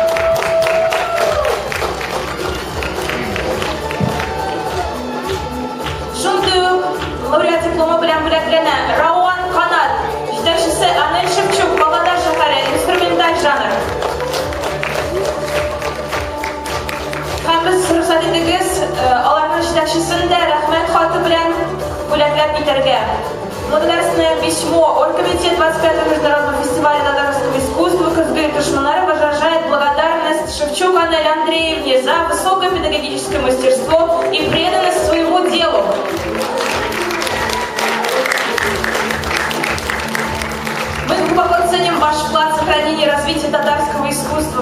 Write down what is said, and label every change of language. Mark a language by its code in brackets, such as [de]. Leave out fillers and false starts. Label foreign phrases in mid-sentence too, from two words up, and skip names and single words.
[tt] Шундый ук лауреат диплома белән бүләкләнә Рауан Канат, җитәкчесе Анель Шевчук, Павлодар шәһәре, инструменталь жанр. Һәм без рөхсәт итегез, аларның җитәкчесен дә рәхмәт хаты белән бүләкләп итәргә. [ru] Благодарственное письмо Оргкомитет 25-го международного фестиваля татарского искусства Кыргызской Тушманары выражает благодарность Шевчук Анель Андреевне за высокое педагогическое мастерство и преданность своему делу. Мы глубоко ценим ваш вклад в сохранение и развитие татарского искусства.